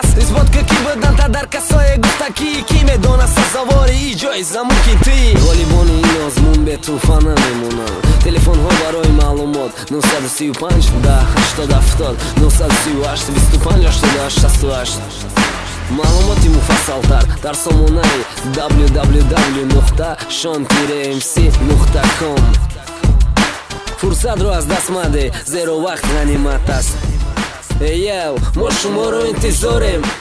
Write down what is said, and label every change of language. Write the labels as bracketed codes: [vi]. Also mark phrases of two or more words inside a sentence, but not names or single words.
[tg] исбот ки буданта дар касое гуфта ки медона сазовори иҷои замун ки ти. ғолибони ин озмун бетуфа намемонанд. телефонҳо барои маълумот 935 10 80 938 25 88 68. маълумоти муфассалтар дар сомонаи www.shon-mc.com. фурсатро аз даст маде, зеро вақт ғанимат аст. мо шуморо интизорем.